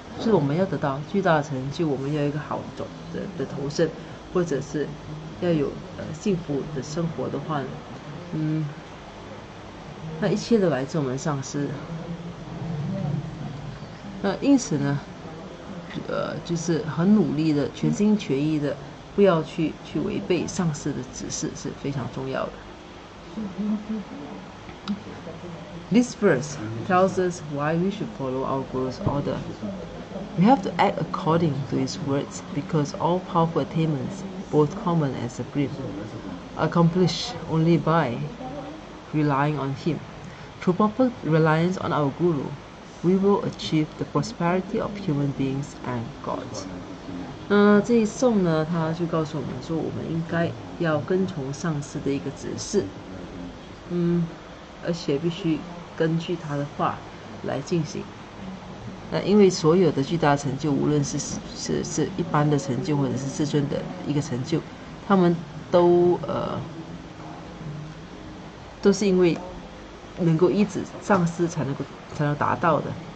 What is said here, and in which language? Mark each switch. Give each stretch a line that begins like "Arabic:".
Chinese: 就是我们要得到巨大的成就，我们要有一个好的投身，或者是要有幸福的生活的话呢，那一切都来自我们上师。那因此呢，就是很努力的、全心全意的，不要去违背上师的指示是非常重要的。
English: This verse tells us why we should follow our Guru's order. We have to act according to his words because all powerful attainments, both common and supreme, are accomplished only by relying on him. Through proper reliance on our Guru, we will achieve the prosperity of human beings and gods.
Chinese: 这一颂呢，他就告诉我们说，我们应该要跟从上师的一个指示，而且必须根据他的话来进行。因为所有的巨大成就，无论是一般的成就，或者是至尊的一个成就，他们都是因为能够依止上师才能达到的。